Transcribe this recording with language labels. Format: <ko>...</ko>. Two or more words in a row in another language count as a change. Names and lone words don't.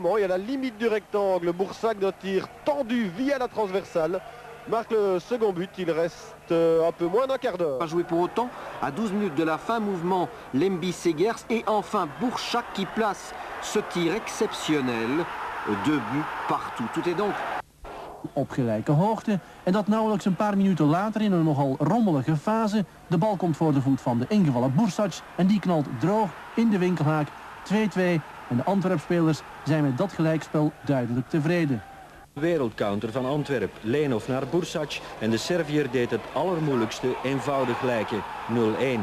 <fr>Et à la limite du rectangle, Bursac d'un tir tendu via la transversale marque le second but. Il reste un peu moins d'un quart d'heure. Pas joué pour autant. À 12 minutes de la fin, mouvement Lemby-Segers et enfin Bursac qui place ce tir exceptionnel. 2 buts partout. Tout est donc</fr> <nl>op gelijke hoogte en dat nauwelijks een paar minuten later in een nogal rommelige fase. De bal komt voor de voet van de ingevallen Bursac en die knalt droog in de winkelhaak. 2-2 en de Antwerp-spelers zijn met dat gelijkspel duidelijk tevreden. Wereldcounter van Antwerp, Leenhoff naar Bursac en de Serviër deed het allermoeilijkste eenvoudig gelijke 0-1.</nl>